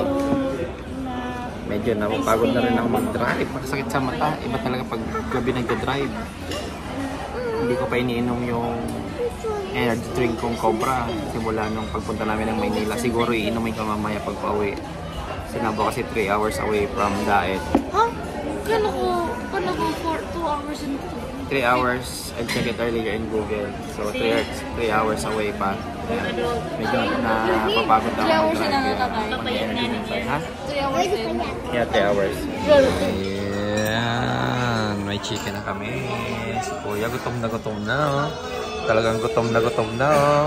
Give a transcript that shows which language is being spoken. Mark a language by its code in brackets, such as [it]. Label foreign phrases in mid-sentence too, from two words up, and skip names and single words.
[tl] Medyo napapagod na rin ako mag-drive, makasakit sa mata. Iba talaga pag gabi nag-drive. Hindi ko pa iniinom yung energy drink kong Cobra simula nung pagpunta namin ng Maynila. Siguro iinumin ko mamaya pag pauwi. Sinabo kasi [en] 3 hours away from Daet. [tl] Huh? Kano ko [en] for 2 hours and 3 hours, I checked it earlier in Google. [tl] So [en] 3 hours away [tl] pa. Yeah. Medyo napapagod ako mag-drive. Ha? 3 hours din. Yeah, 3 hours. Ayan, may chicken na kami. Si Kuya, gutom na oh. Talagang gutom na oh.